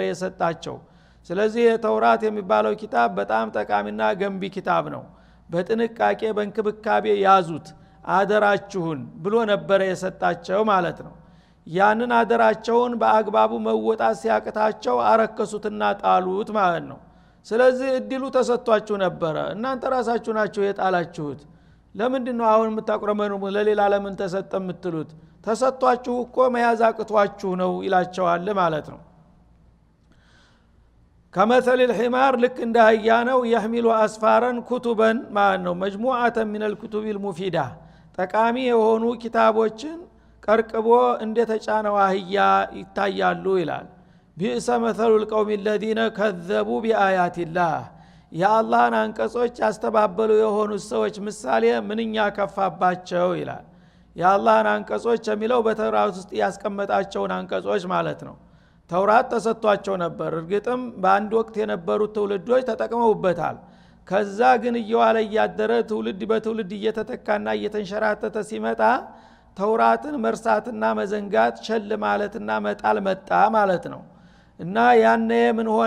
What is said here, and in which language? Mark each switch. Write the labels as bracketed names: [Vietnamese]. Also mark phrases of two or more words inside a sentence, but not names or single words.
[Amharic] የሰጣቸው። ስለዚህ የተውራት የሚባለው ኪታብ በጣም ጠቃሚና ገንቢ ኪታብ ነው። በጥንቃቄ በእንክብካቤ ያዙት አደራችሁን ብሎ ነበር የሰጣቸው ማለት ነው። ያንን አደራቸውን በአግባቡ መወጣት ሲያቅታቸው አረከሱትና ጣሉት ማለት ነው። ስለዚህ እድሉ ተሰጥቷችሁ ነበር፣ እናንተ ራሳችሁ ናችሁ የጣላችሁት። ለምንድነው አሁን የምታቆረመኑ ለሌላ ለምን ተሰጠ የምትሉት? ተሰጥቷችሁ እኮ መያዝ አቅቷችሁ ነው ይላቸዋል ማለት ነው። ከመሰል الحمار ልክ እንደ አህያ ነው። [Arabic] يحمل اسفارا كتبا [Amharic] ማለት ነው [Arabic] مجموعه من الكتب المفيده [Amharic] ጠቃሚ የሆኑ ኪታቦችን ቀርቅቦ እንደተጫነው አህያ ይታያሉ ይላል። [Arabic] بئس مثل القوم الذين كذبوا بآيات [Amharic] الله የአላህን አንቀጾች ያስተባበሉ የሆኑ ሰዎች ምሳሌ ምንኛ ከፋባቸው ይላል። የአላህን አንቀጾች የሚለው በተውራት ውስጥ ያስቀመጣቸውን አንቀጾች ማለት ነው። ተውራት ተሰጥቷቸው ነበር። እርግጥም በአንድ ወቅት የነበሩት ትውልዶች ተጠቅመውበታል። ከዛ ግን እየዋለ ያደረ ትውልድ በትውልድ እየተተካና እየተንሸራተተ ሲመጣ ተውራትን መርሳትና መዘንጋት ቸል ማለትና መጣል መጣ ማለት ነው። እና ያኔ ምን ሆነ?